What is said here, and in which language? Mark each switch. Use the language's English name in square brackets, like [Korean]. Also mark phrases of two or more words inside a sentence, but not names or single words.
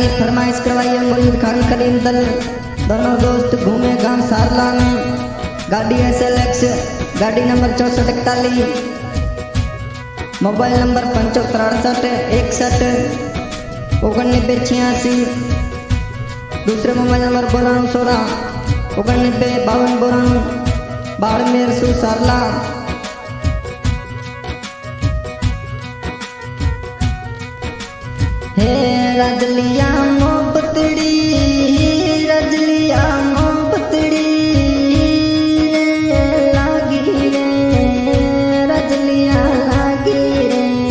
[Rajasthani] फरमाइश करवाई है मुरीद खान कलीम दल दोनों दोस्त घूमे गांव सारला में गाड़ी SLX गाड़ी नंबर 6441 मोबाइल नंबर 7568619986 दूसरे मोबाइल नंबर 9216 995292 बाड़मेर सु सारला हे रजलिया मोहब्बतड़ी रजलिया मोहब्बतड़ी लागी रे रजलिया लागी रे